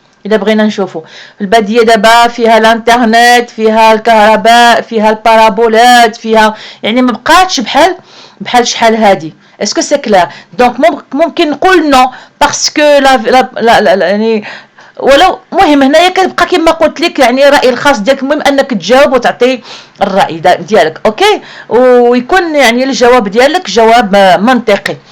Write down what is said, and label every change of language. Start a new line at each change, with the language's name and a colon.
Arabic: إذا بغينا نشوفوا البادية دابا فيها الانترنت، فيها الكهرباء، فيها البارابولات، فيها يعني ما بقاتش بحال شحال هادي.
French: Est-ce que c'est clair? donc
Arabic: ممكن نقول
French: non parce que يعني
Arabic: ولو مهم هنايا كتبقى كما قلت لك يعني الراي الخاص ديالك، المهم انك تجاوب وتعطي الراي ديالك. اوكي، ويكون يعني الجواب ديالك جواب منطقي.